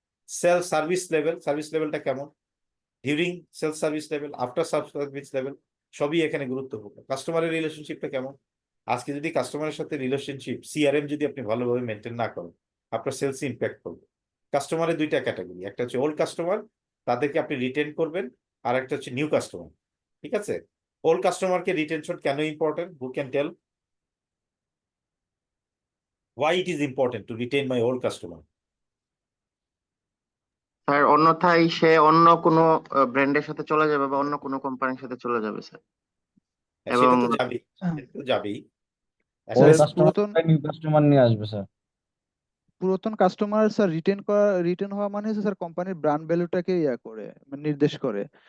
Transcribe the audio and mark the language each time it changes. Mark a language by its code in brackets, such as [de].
[bn] Sales service লেভেলটা কেমন, during sales service level, after service level, সবই এখানে গুরুত্বপূর্ণ। কাস্টমারের রিলেশনশিপটা কেমন, আজকে যদি কাস্টমারের সাথে রিলেশনশিপ, সিআরএম যদি আপনি ভালোভাবে মেনটেন না করেন, আপনার সেলস ইম্প্যাক্ট করবে। কাস্টমারের 2টা ক্যাটাগরি, একটা হচ্ছে ওল্ড কাস্টমার, তাদেরকে আপনি রিটেন করবেন, আর একটা হচ্ছে নিউ কাস্টমার। ঠিক আছে? ওল্ড কাস্টমারকে রিটেনশন কেন important, [en] Who can tell why it is important to retain my old customer? [bn] Sir অন্যথায় সে অন্য কোনো ব্র্যান্ডের সাথে চলে যাবে বা অন্য কোনো কোম্পানির সাথে চলে যাবে স্যার। এবং সেটা তো যাবেই, সেটা তো যাবেই। ওই স্যার কাস্টমার নিউ কাস্টমার নিয়ে আসবে স্যার। পুরাতন কাস্টমার স্যার রিটেন হওয়া মানে হচ্ছে স্যার কোম্পানির ব্র্যান্ড ভ্যালুটাকে করে মানে নির্দেশ করে।